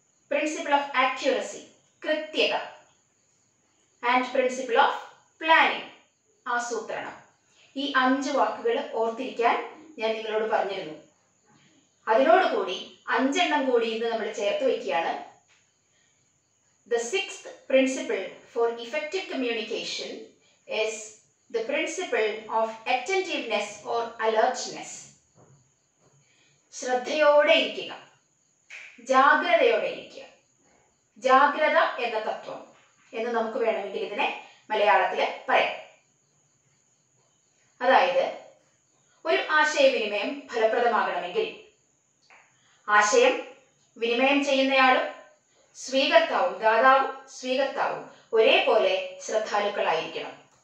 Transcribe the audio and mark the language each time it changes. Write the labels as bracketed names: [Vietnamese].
[English] Principle of accuracy, കൃത്യത. And principle of planning, ആസൂത്രണം. [Malayalam] ഈ 5 വാക്കുകൾ ഓർത്തിരിക്കാൻ ഞാൻ നിങ്ങളോട് പറഞ്ഞിരുന്നു. അതിനോടുകൂടി 5 എണ്ണം കൂടി ഇന്ന് നമ്മൾ ചേർത്ത് വയ്ക്കുകയാണ്. [English] The 6th principle for effective communication is the principle of attentiveness or alertness. [Malayalam] ശ്രദ്ധയോടെ ഇരിക്കുക, ജാഗ്രതയോടെ ഇരിക്കുക. ജാഗ്രത എന്ന തത്വം എന്ന് നമുക്ക് വേണമെങ്കിൽ ഇതിനെ മലയാളത്തിൽ പറയാം. അതായത് ഒരു ആശയവിനിമയം ഫലപ്രദമാകണമെങ്കിൽ ആശയം വിനിമയം ചെയ്യുന്നയാളും സ്വീകർത്താവും, ദാതാവും സ്വീകർത്താവും ഒരേപോലെ ശ്രദ്ധാലുക്കളായിരിക്കണം.